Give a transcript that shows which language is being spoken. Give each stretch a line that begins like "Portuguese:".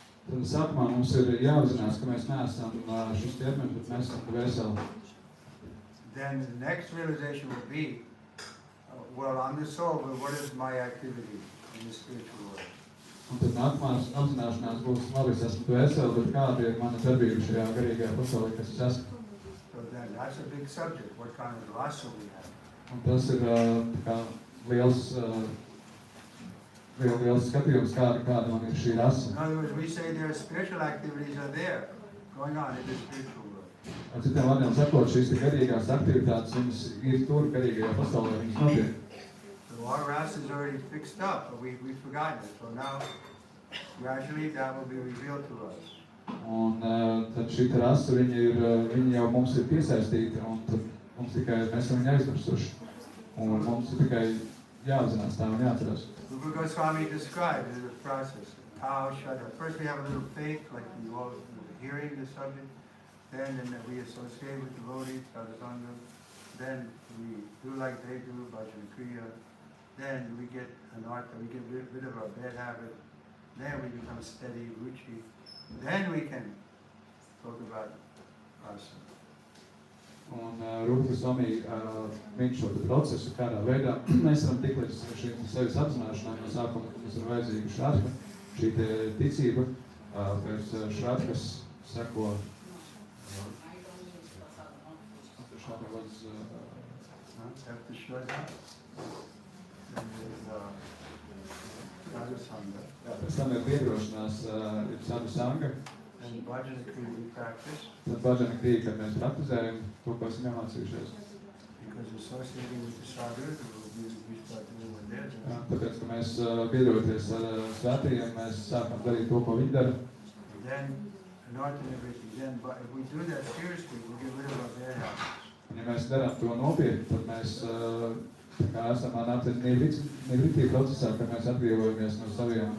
Latvian: Tad sākumā mums ir jāapzinās, ka mēs neesam šis ķermenis, bet mēs esam dvēseli.
English: Then the next realization will be, well, I'm the soul, but what is my activity in the spiritual world?
Latvian: Un tad nākamās apzināšanās būs, labi, es esmu dvēseli, bet kāda ir mana darbība šajā garīgajā pasaulē, kas es esmu?
English: So then that's a big subject, what kind of rasa we have.
Latvian: Un tas ir kā liels skatījums, kāda man ir šī rasa.
English: In other words, we say there are spiritual activities are there, going on in the spiritual world.
Latvian: Ar citiem vārdiem sakot, šīs garīgās aktivitātes, viņas ir tur garīgajā pasaulē, viņas notiek.
English: So our rasa is already fixed up, but we've forgotten it. So now, gradually, that will be revealed to us.
Latvian: Un tad šī rasa, viņa jau mums ir piesaistīta, un tad mums tikai mēs esam viņu aizmirsuši. Un mums ir tikai jāapzinās tā un jāatcerās.
English: Rupa Goswami described it as a process. How first we have a little faith, like we all hearing the subject. Then we associate with devotees, sadhusanga. Then we do like they do, bhajan kriya. Then we get anartha, we get rid of our bad habit. Then we become steady, ruchi. Then we can talk about rasa.
Latvian: Un Rupa Goswami viņš šo procesu, kādā veidā mēs varam tik līdz šīm sevis apzināšanām, no sākuma mums ir vajadzīga šrādka, šī ticība, pēc šrādkas seko šrādka was
English: After Shraddha, then there's sadhusanga.
Latvian: Pēc tam ir piedrošinās, ir sadhusanga.
English: And bhajana kriya we practice.
Latvian: Tad bhajana kriya, kad mēs praktizējam to, ko esam iemācījušies.
English: Because associating with the sadhus, we start doing what they're doing.
Latvian: Tāpēc, ka mēs piedaroties ar svētajiem, mēs sākam darīt to, ko viņi dara.
English: Then, anartha and everything. Then, but if we do that seriously, we'll get rid of our bad habits.
Latvian: Un ja mēs darām to nopietni, tad mēs esam anartha nevritī procesā, kad mēs atbrīvojamies no saviem.